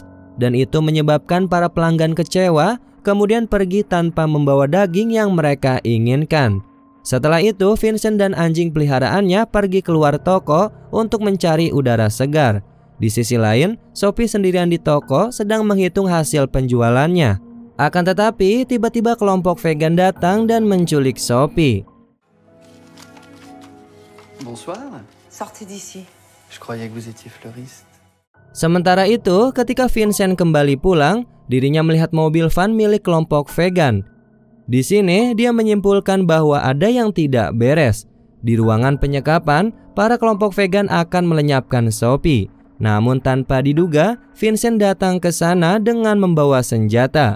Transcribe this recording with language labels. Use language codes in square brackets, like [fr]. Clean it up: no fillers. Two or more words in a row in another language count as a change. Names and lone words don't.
[id] Dan itu menyebabkan para pelanggan kecewa, kemudian pergi tanpa membawa daging yang mereka inginkan. Setelah itu, Vincent dan anjing peliharaannya pergi keluar toko untuk mencari udara segar. Di sisi lain, Sophie sendirian di toko sedang menghitung hasil penjualannya. Akan tetapi, tiba-tiba kelompok vegan datang dan menculik Sophie. [fr] Bonsoir. Sortez d'ici. Je croyais que vous étiez fleuriste. [id] Sementara itu, ketika Vincent kembali pulang, dirinya melihat mobil van milik kelompok vegan. Di sini, dia menyimpulkan bahwa ada yang tidak beres. Di ruangan penyekapan, para kelompok vegan akan melenyapkan Sophie. Namun tanpa diduga, Vincent datang ke sana dengan membawa senjata.